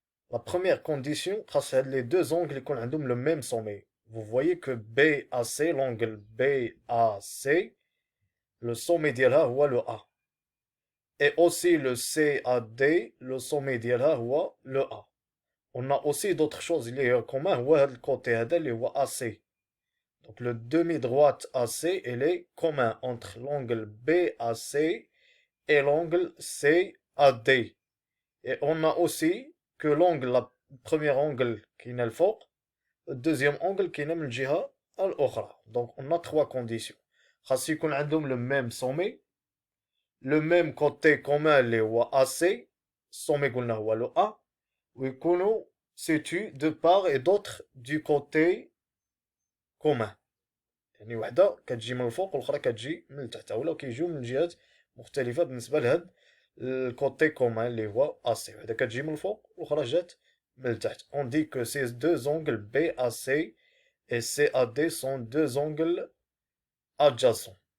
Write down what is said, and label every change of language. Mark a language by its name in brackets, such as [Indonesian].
[French] La première condition, c'est les deux angles qui ont le même sommet. Vous voyez que BAC, l'angle BAC, le sommet [Arabic] ديالها هو [French] le A. Et aussi le CAD, le sommet [Arabic] ديالها هو [French] le A. On a aussi d'autres choses [Arabic] اللي هي commun هو هذا الكوتي هذا اللي هو AC. [French] Donc le demi-droite AC, elle est commun entre l'angle BAC et l'angle CAD. Et on a aussi que l'angle, le premier angle qui est le fort, le deuxième angle qui est le [Arabic] الجهة الأخرى. [French] Donc on a trois conditions. [Arabic] خاص يكون عندهم [French] le même sommet, le même côté commun اللي هو AC, sommet [Arabic] قلنا هو [French] le A, ويكونوا situés de part et d'autre du côté commun. [Arabic] يعني وحدة كتجي من الفوق والأخرى كتجي من التحت، ولا كيجيو من جهات مختلفة بالنسبة لهاد الكوتي كومان اللي هو AC. وحدة كتجي من الفوق والأخرى جات من التحت. [French] On dit que ces deux angles BAC et CAD sont deux angles adjacents.